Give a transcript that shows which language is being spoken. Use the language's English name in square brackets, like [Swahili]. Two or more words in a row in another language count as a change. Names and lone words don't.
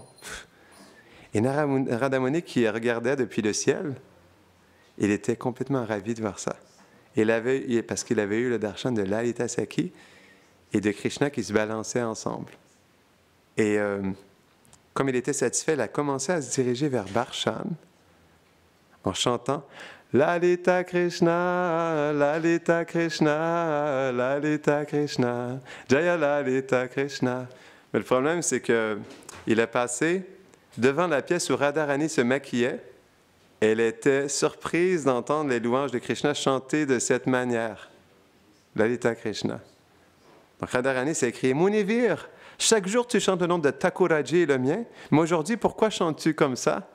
[French] Et Narada Muni, qui regardait depuis le ciel, il était complètement ravi de voir ça. Parce qu'il avait eu le darshan de Lalita Saki et de Krishna qui se balançaient ensemble. Et comme il était satisfait, il a commencé à se diriger vers Barshan en chantant « Lalita Krishna, Lalita Krishna, Lalita Krishna, Jaya Lalita Krishna ». Mais le problème, c'est qu'il a passé devant la pièce où Radharani se maquillait. Elle était surprise d'entendre les louanges de Krishna chanter de cette manière. Lalita Krishna. Donc Radharani s'est écrit « Munivir, chaque jour tu chantes le nom de Thakuraji et le mien, mais aujourd'hui, pourquoi chantes-tu comme ça ?»